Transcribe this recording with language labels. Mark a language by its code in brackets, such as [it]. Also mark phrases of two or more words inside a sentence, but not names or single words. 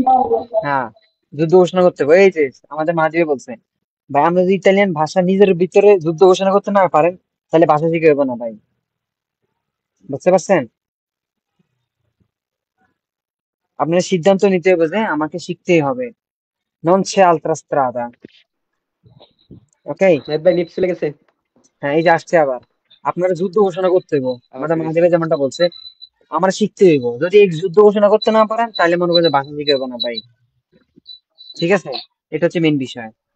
[bn] হ্যাঁ যুদ্ধ ঘোষণা করতে হবে এই যে আমাদের মাঝিবে বলছে ভাই আমরা যদি ইতালিয়ান ভাষা নিজের ভিতরে যুদ্ধ ঘোষণা করতে না পারেন তাহলে ভাষা শিখে হবে না ভাই বুঝতে পারছেন আপনার সিদ্ধান্ত নিতে হবে যে আমাকে শিখতেই হবে [it] নন c'è altra strada [bn] ওকে ভাই নেট চলে গেছে হ্যাঁ এই যে আসছে আবার আপনারা যুদ্ধ ঘোষণা করতে হইব আমাদের মাঝিবে যেমনটা বলছে আমরা শিখতে হইব যদি এই যুদ্ধ ঘোষণা করতে না পারেন তাহলে মনে করেন ভাষা শিখে হবে না ভাই ঠিক আছে এটা হচ্ছে মেন বিষয়